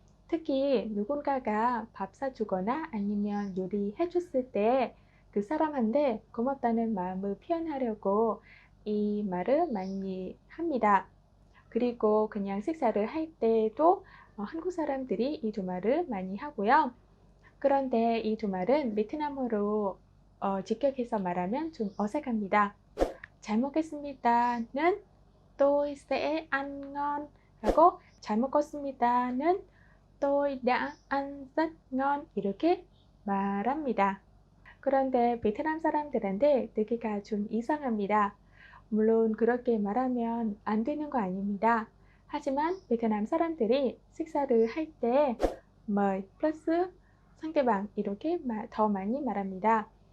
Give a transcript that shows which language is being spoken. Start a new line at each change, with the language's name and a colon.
Korean: 특히 누군가가 밥 사주거나 아니면 요리해 줬을 때 그 사람한테 고맙다는 마음을 표현하려고 이 말을 많이 합니다. 그리고 그냥 식사를 할 때도 한국 사람들이 이 두 말을 많이 하고요. 그런데 이 두 말은 베트남어로 직역해서 말하면 좀 어색합니다. 잘 먹겠습니다는
Vietnamese: tôi sẽ ăn ngon
Korean: 하고 잘 먹었습니다는
Vietnamese: tôi đã ăn rất ngon
Korean: 이렇게 말합니다. 그런데 베트남 사람들한테 듣기가 좀 이상합니다. 물론 그렇게 말하면 안 되는 거 아닙니다. 하지만 베트남 사람들이 식사를 할 때 mời 플러스 상대방 이렇게 더 많이 말합니다.